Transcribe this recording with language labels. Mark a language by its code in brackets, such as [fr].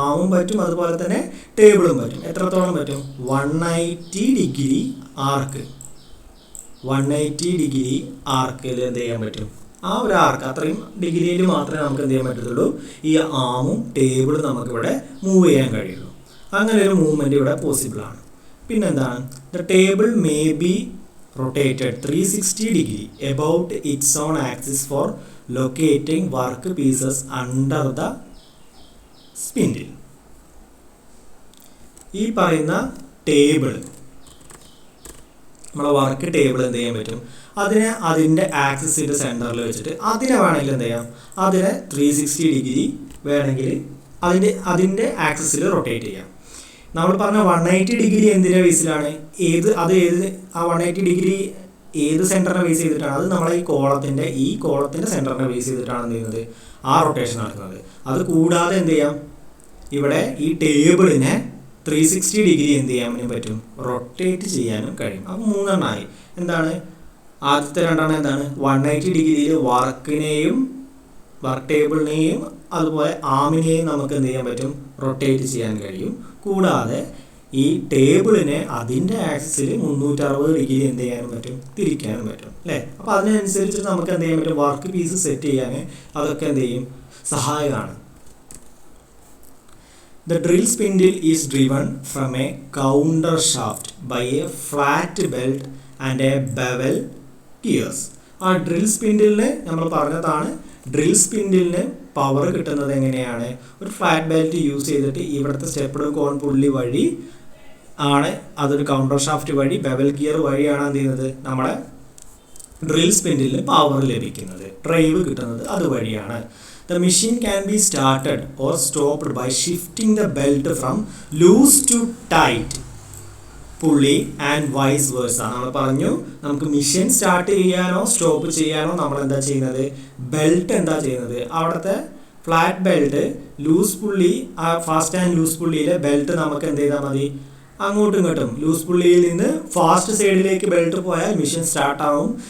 [ml] ആമും പറ്റും, അതുപോലെ തന്നെ ടേബിളും പറ്റും. എത്രത്തോളം പറ്റും, 180 ഡിഗ്രി ആർക്ക്, 180 ഡിഗ്രി ആർക്കിൽ എന്ത് ചെയ്യാൻ പറ്റും, ആ ഒരു ആർക്ക് അത്രയും ഡിഗ്രിയിൽ മാത്രമേ നമുക്ക് എന്ത് ചെയ്യാൻ പറ്റത്തുള്ളൂ, ഈ ആമും ടേബിളും നമുക്കിവിടെ മൂവ് ചെയ്യാൻ കഴിയുള്ളൂ. അങ്ങനെ ഒരു മൂവ്മെൻറ്റ് ഇവിടെ പോസിബിളാണ്. [en] പിന്നെന്താണ്, the table may be rotated 360 degree about its own axis for locating work pieces under the spindle. [ml] ഈ പറയുന്ന ടേബിൾ, നമ്മളെ വർക്ക് ടേബിൾ എന്ത് ചെയ്യാൻ പറ്റും, അതിനെ അതിൻ്റെ ആക്സിസിൻ്റെ സെൻറ്ററിൽ വെച്ചിട്ട് അതിനെ വേണമെങ്കിൽ എന്ത് ചെയ്യാം, അതിനെ 360 ഡിഗ്രി വേണമെങ്കിൽ അതിൻ്റെ ആക്സിസിൽ റൊട്ടേറ്റ് ചെയ്യാം. നമ്മൾ പറഞ്ഞ 180 ഡിഗ്രി എന്തിൻ്റെ ബേസിലാണ്, ആ 180 ഡിഗ്രി ഏത് സെൻറ്ററിനെ ബേസ് ചെയ്തിട്ടാണ്, അത് നമ്മളെ ഈ കോളത്തിൻ്റെ സെൻറ്ററിനെ ബേസ് ചെയ്തിട്ടാണ് എന്ത് ചെയ്യുന്നത്, ആ റൊട്ടേഷൻ നടക്കുന്നത്. അത് കൂടാതെ എന്ത് ചെയ്യാം, ഇവിടെ ഈ ടേബിളിനെ 360 ഡിഗ്രി എന്ത് ചെയ്യാനും പറ്റും, റൊട്ടേറ്റ് ചെയ്യാനും കഴിയും. അപ്പോൾ 3 എണ്ണമായി. എന്താണ് ആദ്യത്തെ 2 എന്താണ്, 180 ഡിഗ്രിയിൽ വർക്ക് ടേബിളിനെയും അതുപോലെ ആമിനെയും നമുക്ക് എന്ത് ചെയ്യാൻ പറ്റും, റൊട്ടേറ്റ് ചെയ്യാൻ കഴിയും. കൂടാതെ ഈ ടേബിളിനെ അതിൻ്റെ ആക്സിസിൽ 360 ഡിഗ്രി എന്ത് ചെയ്യാനും പറ്റും, തിരിക്കാനും പറ്റും അല്ലേ. അപ്പോൾ അതിനനുസരിച്ച് നമുക്ക് എന്ത് ചെയ്യാൻ പറ്റും, വർക്ക് പീസ് സെറ്റ് ചെയ്യാൻ അതൊക്കെ എന്ത് ചെയ്യും, സഹായകമാണ്. [en] The drill spindle is driven from a counter shaft by a flat belt and a bevel gears. [ml] ആ ഡ്രിൽ സ്പിൻഡിലിന് നമ്മൾ പറഞ്ഞതാണ്, ഡ്രിൽ സ്പിൻഡിലിന് പവർ കിട്ടുന്നത് എങ്ങനെയാണ്, ഒരു ഫ്ലാറ്റ് ബെൽറ്റ് യൂസ് ചെയ്തിട്ട് ഇവിടുത്തെ സ്റ്റെപ്പ്ഡ് കോൺ പുള്ളി വഴി ആണ്, അതൊരു കൗണ്ടർ ഷാഫ്റ്റ് വഴി ബെവൽ ഗിയർ വഴിയാണ് എന്ത് ചെയ്യുന്നത്, നമ്മുടെ ഡ്രിൽ സ്പിൻഡിലിന് പവർ ലഭിക്കുന്നത്, ഡ്രൈവ് കിട്ടുന്നത് അതുവഴിയാണ്. [en] The machine can be started or stopped by shifting the belt from loose to tight pulley and vice versa. [ml] നമ്മൾ പറഞ്ഞു, നമുക്ക് മെഷീൻ സ്റ്റാർട്ട് ചെയ്യാനോ സ്റ്റോപ്പ് ചെയ്യാനോ നമ്മൾ എന്താ ചെയ്യുന്നത്, ബെൽറ്റ് എന്താ ചെയ്യുന്നത്, അവിടുത്തെ ഫ്ലാറ്റ് ബെൽറ്റ് ലൂസ് പുള്ളി, ആ ഫാസ്റ്റ് ആൻഡ് ലൂസ് പുള്ളിയിലെ ബെൽറ്റ് നമുക്ക് എന്ത് ചെയ്താൽ മതി, അങ്ങോട്ടും ഇങ്ങോട്ടും ലൂസ് പുള്ളിയിൽ നിന്ന് ഫാസ്റ്റ് സൈഡിലേക്ക് ബെൽറ്റ് പോയാൽ മെഷീൻ സ്റ്റാർട്ട് ആവും.